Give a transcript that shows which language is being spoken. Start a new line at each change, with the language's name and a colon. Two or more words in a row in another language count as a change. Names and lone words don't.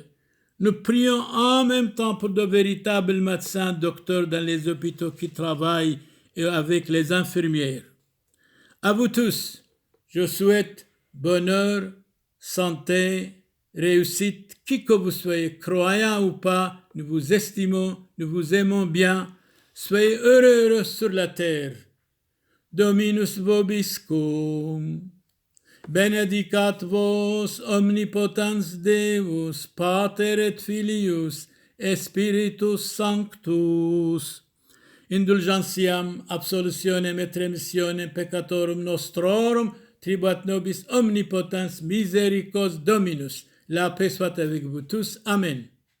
French: Nous prions en même temps pour de véritables médecins, docteurs dans les hôpitaux qui travaillent et avec les infirmières. À vous tous, je souhaite bonheur, santé, réussite, qui que vous soyez, croyant ou pas, nous vous estimons, nous vous aimons bien. Soyez heureux sur la terre.
Latin: Dominus vobiscum. Benedicat vos omnipotens Deus, Pater et Filius, et Spiritus Sanctus. Indulgentiam, absolutionem et remissionem peccatorum nostrorum, tribuat nobis omnipotens misericors Dominus.
French: La paix soit avec vous tous. Amen.